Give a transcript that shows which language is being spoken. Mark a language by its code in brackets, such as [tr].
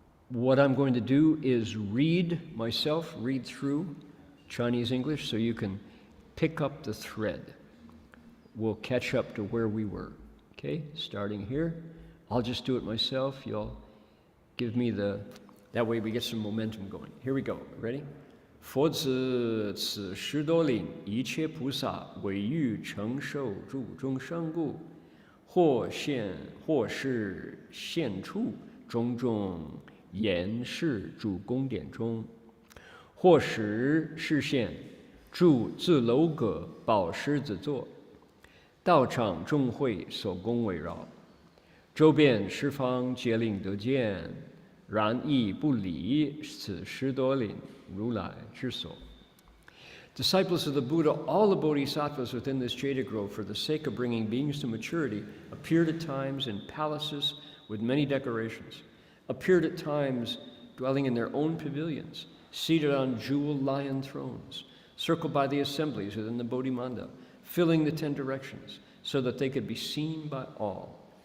[en] What I'm going to do is read through Chinese English so you can pick up the thread. We'll catch up to where we were. Okay, starting here. I'll just do it myself. You'll give me that way we get some momentum going. Here we go. Ready? [zh] 佛子此十多领，一切菩萨唯欲承受诸众生故，或是现处种种言示诸宫殿中，或时示现住自楼阁宝狮子座，道场众会所宫围绕，周边十方皆令得见，然亦不离此十多领如来之所。 [en] Disciples of the Buddha, all the bodhisattvas within this Jada Grove, for the sake of bringing beings to maturity, appeared at times in palaces with many decorations, appeared at times dwelling in their own pavilions, seated on jeweled lion thrones, circled by the assemblies within the Bodhimanda, filling the 10 directions, so that they could be seen by all.